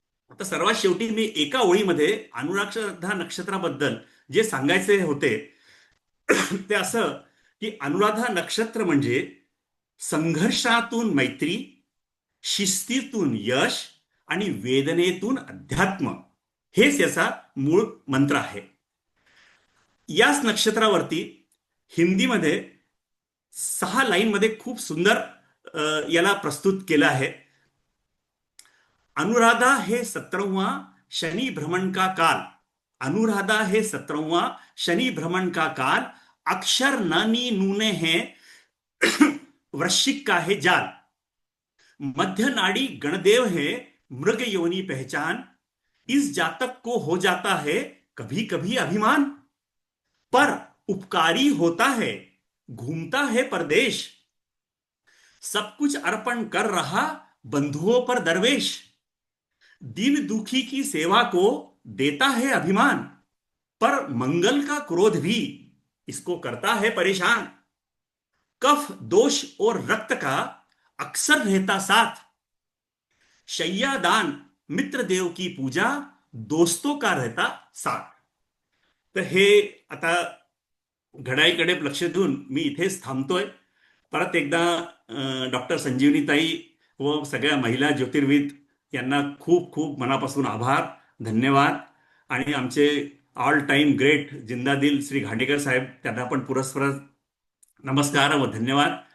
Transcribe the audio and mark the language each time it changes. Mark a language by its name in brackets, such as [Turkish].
[Marathi] आता सर्वात शेवटी मी एका ओळीमध्ये अनुराधा नक्षत्राबद्दल जे सांगायचे होते ते असं की अनुराधा नक्षत्र म्हणजे संघर्षातून मैत्री, शिस्तीतून यश आणि वेदनेतून अध्यात्म, हेच याचा मूळ मंत्र आहे. याच नक्षत्रावरती हिंदीमध्ये 6 लाईनमध्ये खूप सुंदर याला प्रस्तुत केलं आहे. [Hindi] अनुराधा हे 17वां शनि भ्रमण का काल, अनुराधा हे 17वां शनि भ्रमण का काल, अक्षर ननी नूने हैं वृश्चिक का है जाल, मध्य नाड़ी गणदेव है मृग योनि पहचान, इस जातक को हो जाता है कभी कभी अभिमान, पर उपकारी होता है घूमता है परदेश, सब कुछ अर्पण कर रहा बंधुओं पर दरवेश, दीन दुखी की सेवा को देता है अभिमान, पर मंगल का क्रोध भी इसको करता है परेशान, कफ दोष और रक्त का अक्सर रहता साथ, शय्या दान मित्र देव की पूजा दोस्तों का रहता साथ. [Marathi] तर हे आता घड्याळीकडे लक्ष देऊन मी इथेच थांबतोय. परत एकदा डॉक्टर संजीवनीताई व सगळ्या महिला ज्योतिर्विद यांना खूप खूप मनापासून आभार, धन्यवाद. आणि आमचे ऑल टाइम ग्रेट जिंदादिल श्री घाटेकर साहेब, त्यांना पण पुरस्कार नमस्कार व धन्यवाद.